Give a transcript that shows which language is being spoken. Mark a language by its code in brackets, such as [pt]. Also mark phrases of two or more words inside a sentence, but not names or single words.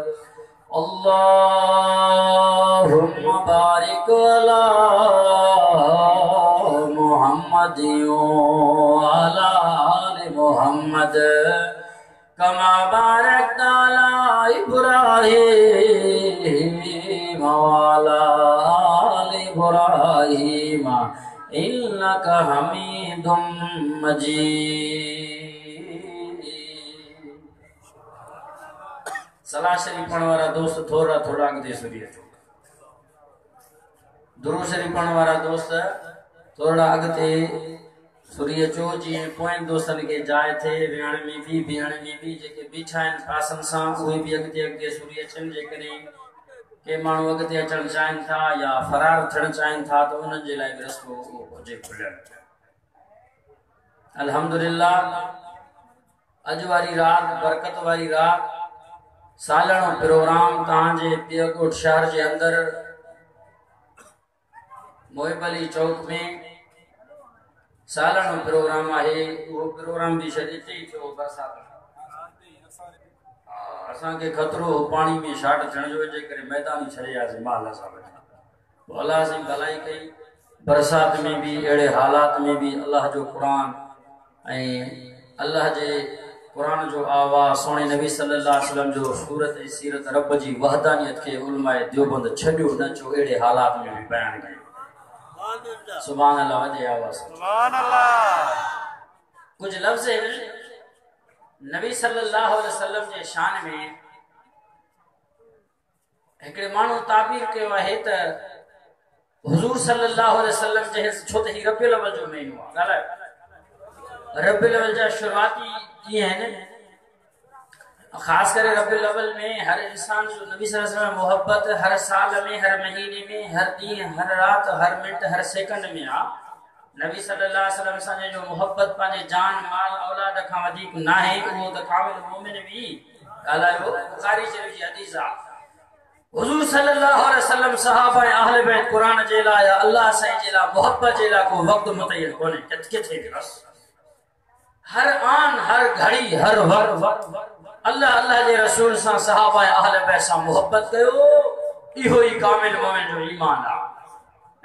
[ar] اللهم بارك على محمد وعلى آل محمد كما باركت على إبراهيم وعلى آل إبراهيم إنك حميد مجيد. [sd] सलाह शरीफ पढ़ने वाला दोस्त थोड़ा थोड़ा अॻिते सुधी अचो। दुरूद शरीफ पढ़ण वारा दोस्त थोड़ा अॻिते सुरीअ चो जीअं पोयनि दोस्तनि खे जाइ थे विहण में भी बीहण में भी जेके बीठा आहिनि पासनि सां उहे भी अॻिते अॻिते सुरी अचनि जेकॾहिं के माण्हू अॻिते अचणु चाहिनि था या फरार थियणु चाहिनि था त उन्हनि जे लाइ बि रस्तो हुजे खुलियलु। अल्हम्दुलिल्लाह अॼु वारी राति बरकत वारी राति सालानो प्रोग्राम तव्हांजे पियकोट शहर जे अंदरि मोहिब अली चौक में सालानो प्रोग्राम आहे। वो प्रोग्राम भी शायद इते ही थियो बरसात असांखे खतरो पानी में शाट थियण जो जे करे मैदान छॾे वियासीं माल असां वेठा अलाह साईं भलाई कई। बरसात में भी अहिड़े हालात में भी अल्लाह जो क़ुरान ऐं अल्लाह जे क़ुरान जो आवाज़ सोने नबी [ar] صلى الله عليه وسلم [sd] जो सूरत ऐं सीरत रब जी वहदानियत के उलमाए देवबंद छॾियो न जो अहिड़े हालात में भी बयान कयो। [ar] سبحان الله [sd] वजे आवाज़ [ar] سبحان الله. [sd] कुछ लफ्ज़ नबी [ar] صلى الله عليه وسلم [sd] जे शान में हिकिड़े माण्हू ताबीर कयो आहे त हुजूर [ar] صلى الله عليه وسلم [sd] जे छो त ही रबिउल अव्वल जो महीनो आहे ॻाल्हायो रबिउल अव्वल जा शुरुआती ॾींहं आहिनि ख़ासि करे रबिउल अव्वल में हर इंसान जो नबी [ar] صلى الله عليه وسلم [sd] मोहब्बत हर साल में हर महीने में हर ॾींहुं हर राति हर मिनट हर सेकंड में आहे। नबी [ar] صلى الله عليه وسلم [sd] सां जो मोहब्बत पंहिंजे जान माल औलाद खां वधीक न आहे उहो त कामिल मोमिन भी ॻाल्हायो बुखारी शरीफ़ जी हदीस आहे। हुजूर [ar] صلى الله عليه وسلم [sd] सहाबा ऐं अहले बैत क़ुरान जे लाइ या अल्लाह साईं जे लाइ मोहब्बत जे लाइ को वक़्तु मुतयन कोन्हे किथे बि बस हर आन हर घड़ी हर वर अल्लाह अल्लाह जे रसूल सां सहाबा ऐं अहले बैत सां मोहब्बत कयो इहो ई कामिल मोमिन जो ईमान आहे।